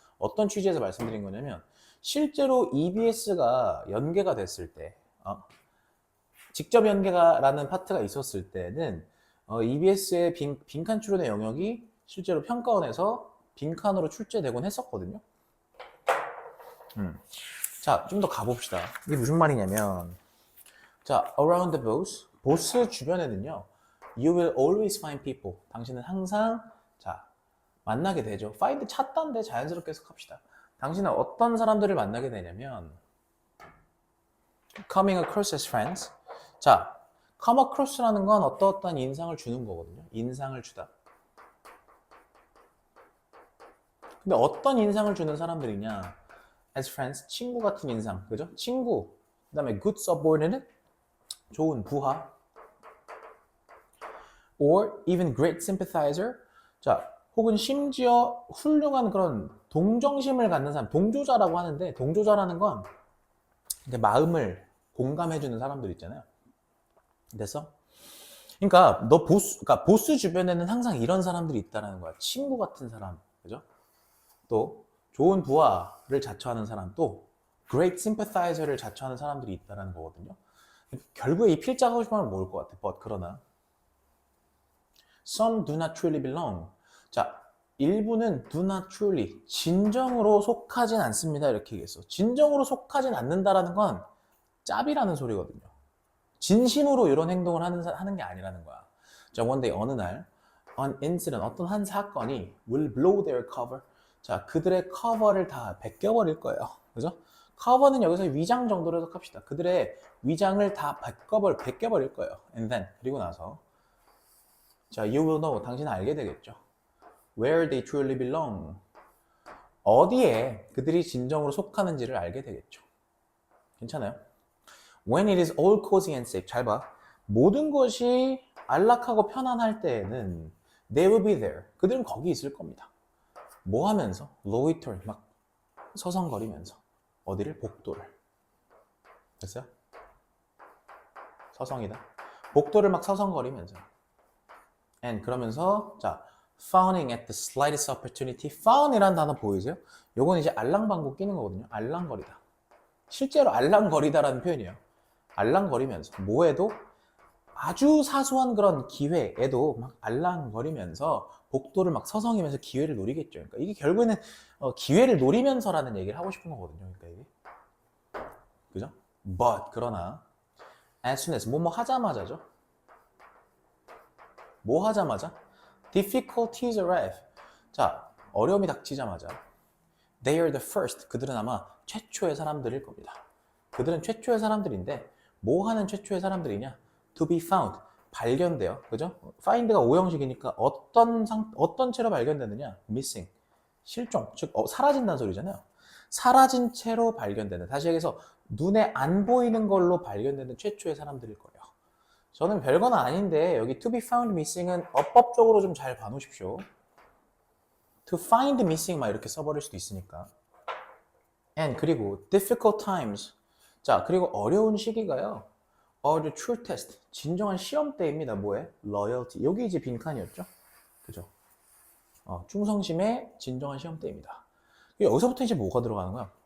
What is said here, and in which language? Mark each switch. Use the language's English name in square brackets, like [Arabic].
[Korean] 어떤 취지에서 말씀드린 거냐면 실제로 EBS가 연계가 됐을 때 직접 연계가라는 파트가 있었을 때는 EBS의 빈칸 추론의 영역이 실제로 평가원에서 빈칸으로 출제되곤 했었거든요. 자, 좀 더 가봅시다. [English] 이게 무슨 말이냐면 자, around the boss [Korean] 주변에는요 [English] you will always find people. [Korean] 당신은 항상 자 만나게 되죠. find 찾다인데 자연스럽게 해석합시다. 당신은 어떤 사람들을 만나게 되냐면 [English] coming across as friends. [Korean] 자, come across라는 건 어떠한 인상을 주는 거거든요. 인상을 주다. 근데 어떤 인상을 주는 사람들이냐? [English] as friends, [Korean] 친구 같은 인상, 그죠? 친구. 그다음에 [English] good subordinate, [Korean] 좋은 부하. [English] or even great sympathizer. [Korean] 자, 혹은 심지어 훌륭한 그런 동정심을 갖는 사람, 동조자라고 하는데 동조자라는 건 마음을 공감해주는 사람들 있잖아요. 됐어? 그러니까 그러니까 보스 주변에는 항상 이런 사람들이 있다는 거야. 친구 같은 사람, 그죠? 또 좋은 부하를 자처하는 사람, 또 [English] great sympathizer [Korean] 를 자처하는 사람들이 있다는 거거든요. 결국에 이 필자가 하고 싶은 말은 뭐일 것 같아? [English] but [Korean] 그러나 [English] some do not truly belong. [Korean] 자, 일부는 [English] do not truly, [Korean] 진정으로 속하진 않습니다. 이렇게 얘기했어. 진정으로 속하진 않는다라는 건 짭이라는 소리거든요. 진심으로 이런 행동을 하는 게 아니라는 거야. [English] 자, one day, [Korean] 어느 날, [English] an incident, [Korean] 어떤 한 사건이 [English] will blow their cover. [Korean] 자, 그들의 커버를 다 벗겨버릴 거예요. 그죠? 커버는 여기서 위장 정도로 해석합시다. 그들의 위장을 다 벗겨버릴 거예요. [English] And then, [Korean] 그리고 나서, 자, [English] you will know, [Korean] 당신은 알게 되겠죠. [English] Where they truly belong. [Korean] 어디에 그들이 진정으로 속하는지를 알게 되겠죠. 괜찮아요? [English] When it is all cozy and safe. [Korean] 잘 봐. 모든 것이 안락하고 편안할 때에는 [English] they will be there. [Korean] 그들은 거기 있을 겁니다. 뭐 하면서? loitering, 막 서성거리면서. 어디를? 복도를. 됐어요? 서성이다. 복도를 막 서성거리면서. [English] and [Korean] 그러면서 [English] 자, fawning at the slightest opportunity. [Korean] fawn이라는 단어 보이세요? 요건 이제 알랑방구 끼는 거거든요. 알랑거리다. 실제로 알랑거리다라는 표현이에요. 알랑거리면서 뭐에도 아주 사소한 그런 기회에도 막 알랑거리면서 복도를 막 서성이면서 기회를 노리겠죠. 그러니까 이게 결국에는 기회를 노리면서라는 얘기를 하고 싶은 거거든요. 그러니까 이게 그죠? [English] But [Korean] 그러나 [English] as soon as [Korean] 뭐뭐 하자마자죠. 뭐 하자마자 [English] difficulties arrive. [Korean] 자, 어려움이 닥치자마자 [English] they are the first. [Korean] 그들은 아마 최초의 사람들일 겁니다. 그들은 최초의 사람들인데 뭐 하는 최초의 사람들이냐? [English] to be found. [Korean] 발견돼요. 그죠? find가 오형식이니까 어떤 채로 발견되느냐? missing. 실종. 즉 사라진다는 소리잖아요. 사라진 채로 발견되는. 다시 얘기해서 눈에 안 보이는 걸로 발견되는 최초의 사람들일 거예요. 저는 별건 아닌데 여기 [English] to be found missing [Korean] 은 어법적으로 좀 잘 봐놓으십시오. [English] to find missing [Korean] 막 이렇게 써버릴 수도 있으니까. [English] and [Korean] 그리고 [English] difficult times. [Korean] 자, 그리고 어려운 시기가요. [English] are the true test. [Korean] 진정한 시험대입니다. 뭐에? [English] loyalty. [Korean] 여기 이제 빈칸이었죠. 그죠? 충성심의 진정한 시험대입니다. 여기서부터 이제 뭐가 들어가는 거야?